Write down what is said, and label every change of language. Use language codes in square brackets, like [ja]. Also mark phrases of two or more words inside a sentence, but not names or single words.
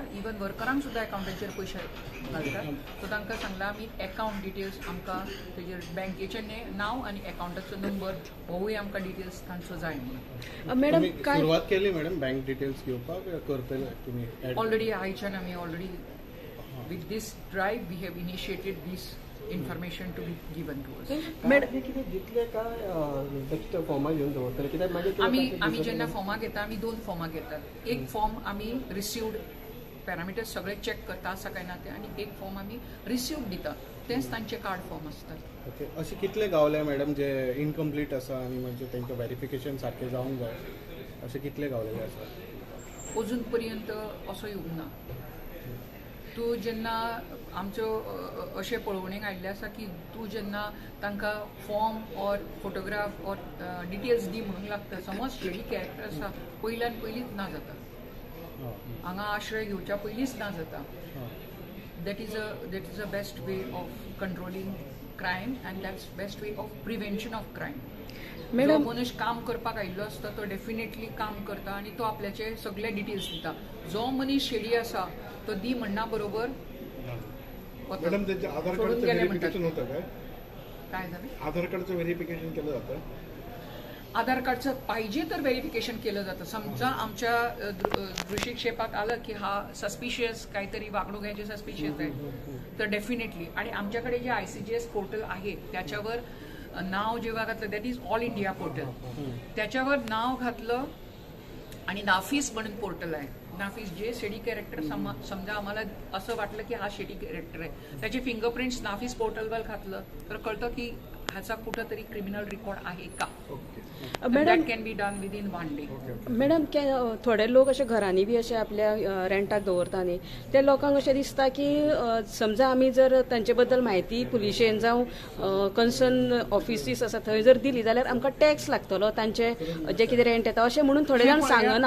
[kok] इवन वर्करांक सुद्दां अकाउंटाचेर पयशे घालतात. सो तांकां सांगला आमी [en] account details [kok] आमकां तेजेर बँकेचें नांव आनी अकाउंटाचो नंबर होवूय आमकां डिटेल्स तांचो जाय म्हणून. मॅडम काय सुरवात केली मॅडम [en] bank details [kok] घेवपाक करतले तुमी? [en] already [kok] आयच्यान आमी [en] already with this drive we have initiated this information to be given to us. [kok] मॅडम कितें दितले काय नेक्स्ट फॉर्मा घेवन दवरतले? कित्याक मागीर आमी जेन्ना फॉर्माक येता आमी 2 फॉर्माक येतात. एक फॉर्म आमी रिसिव्ड पॅरामिटर्स सगळे चॅक करता आसा काय ना ते आनी एक फॉर्म आमी रिसिव्ड दिता. तेच तांचे कार्ड फॉर्म आसतात. ओके. अशे कितले गावले मॅडम जे इनकम्प्लीट आसा आनी म्हणजे तांकां व्हेरिफिकेशन सारकें जावंक जाय अशे कितले गावलेले आसा? अजून पर्यंत असो येवंक ना. तूं जेन्ना आमच्यो अशें पळोवणेक आयिल्लें आसा की तूं जेन्ना तांकां [en] form or photograph or details [kok] दी म्हणूंक लागता. समज [en] shady character [kok] आसा पयल्यान पयलींच ना जाता, हांगा आश्रय घेवच्या पयलींच ना जाता. [en] that is a best way of controlling crime and that's best way of prevention of crime. [kok] जो मनीस काम करपाक आयिल्लो आसता तो डेफिनेटली काम करता आणि तो आपल्याचे सगळे डिटेल्स दिता. जो मनीस शेडी आसा तो दी म्हणना बरोबर [mr] मॅडम त्यांचे आधार कार्डचं व्हेरिफिकेशन होतं काय झालं? आधार कार्डचं व्हेरिफिकेशन केलं जातं? आधार कार्डचं पाहिजे तर व्हेरिफिकेशन केलं जातं. समजा आमच्या दृष्टिक्षेपात आलं की हा सस्पिशियस काहीतरी वागणूक घ्यायची सस्पिशियस आहे तर डेफिनेटली. आणि आमच्याकडे जे ICGS पोर्टल आहे त्याच्यावर नाव जेव्हा घातलं, [en] that is All India portal, [mr] त्याच्यावर नाव घातलं आणि नाफीस म्हणून पोर्टल आहे. नाफीस जे [en] shady character [mr] समजा आम्हाला असं वाटलं की हा [en] shady character [mr] आहे त्याचे फिंगरप्रिंट्स नाफीस पोर्टलवर घातलं तर कळतं की ह्याचा कुठंतरी [en] criminal record [mr] आहे का? मॅडम [en] that can be done within 1 day. [kok] मॅडम थोडे लोक अशे घरांनी बी अशे आपल्या रेंटाक दवरता न्ही, ते लोकांक अशें दिसता की समजा आमी जर तांचे बद्दल म्हायती पुलिशेन जावं [en] concern offices [kok] आसा थंय जर दिली जाल्यार आमकां टॅक्स लागतलो तांचे जे कितें रेंट येता अशें म्हणून थोडे जाण सांगना.